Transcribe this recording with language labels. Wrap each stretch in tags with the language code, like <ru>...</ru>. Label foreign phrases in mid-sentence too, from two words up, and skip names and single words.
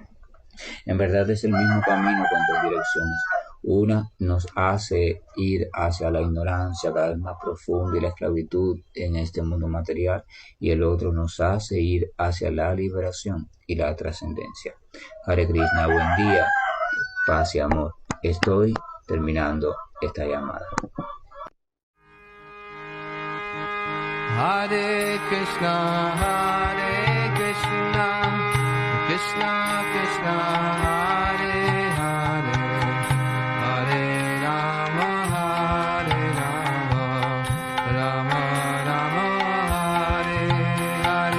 <es>En verdad es el mismo camino con dos direcciones. Una nos hace ir hacia la ignorancia cada vez más profunda y la esclavitud en este mundo material, y el otro nos hace ir hacia la liberación y la trascendencia.</es> <sa>Hare Krishna,</sa> <es>buen día, paz y amor. Estoy terminando esta llamada.</es> <sa>Hare Krishna, Krishna Krishna, Hare Hare, Hare Rama, Rama Rama, Hare Hare.</sa>